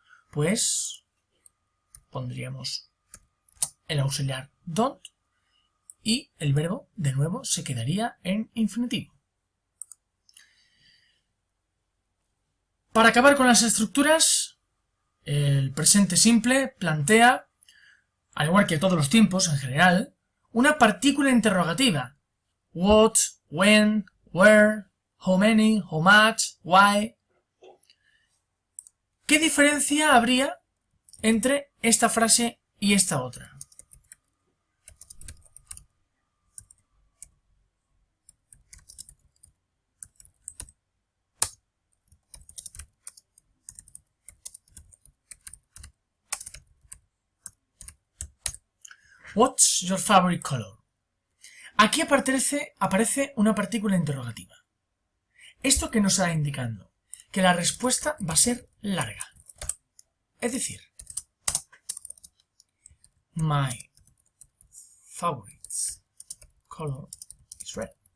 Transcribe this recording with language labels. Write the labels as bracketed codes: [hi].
[es] Pues pondríamos el auxiliar don't y el verbo de nuevo se quedaría en infinitivo. Para acabar con las estructuras, el presente simple plantea, al igual que todos los tiempos en general, una partícula interrogativa. [en] What, when, where, how many, how much, why. [es] ¿Qué diferencia habría entre esta frase y esta otra? [en] What's your favorite color? [es] Aquí aparece una partícula interrogativa. ¿Esto qué nos está indicando? Que la respuesta va a ser larga. Es decir, [en] my favorite color is red.